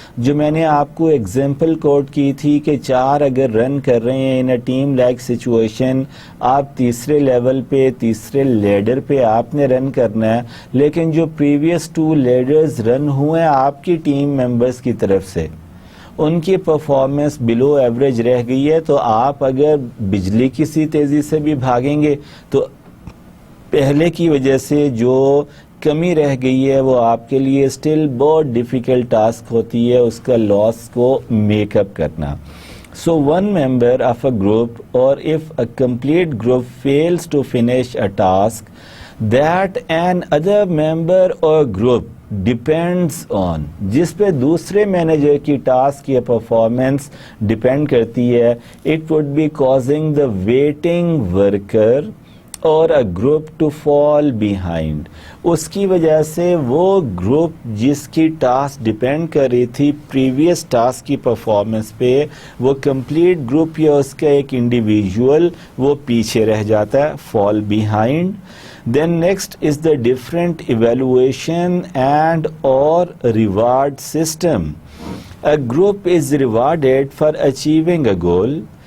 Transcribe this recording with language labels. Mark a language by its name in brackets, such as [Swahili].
[Urdu] جو میں نے آپ کو ایگزامپل کوٹ کی تھی کہ 4 اگر رن کر رہے ہیں ان اے ٹیم لائک سچویشن، آپ تیسرے لیول پہ، تیسرے لیڈر پہ آپ نے رن کرنا ہے، لیکن جو پریویس 2 لیڈرز رن ہوئے ہیں آپ کی ٹیم ممبرز کی طرف سے ان کی پرفارمنس بلو ایوریج رہ گئی ہے، تو آپ اگر بجلی کی سی تیزی سے بھی بھاگیں گے تو پہلے کی وجہ سے جو کمی رہ گئی ہے وہ آپ کے لیے اسٹل بہت ڈیفیکلٹ ٹاسک ہوتی ہے اس کا لاس کو میک اپ کرنا. [English] So one member of a group, or if a complete group fails to finish a task that an other member or group depends on, [Urdu] جس پہ دوسرے مینیجر کی ٹاسک یا پرفارمنس ڈپینڈ کرتی ہے, [English] it would be causing the waiting worker اور a group to fall behind. [Urdu] اس کی وجہ سے وہ گروپ جس کی ٹاسک ڈیپینڈ کر رہی تھی پریویس ٹاسک کی پرفارمنس پہ, وہ کمپلیٹ گروپ یا اس کا ایک انڈیویجول وہ پیچھے رہ جاتا ہے, [English] fall behind. Then next is the different evaluation and or reward system. A group is rewarded for achieving a goal.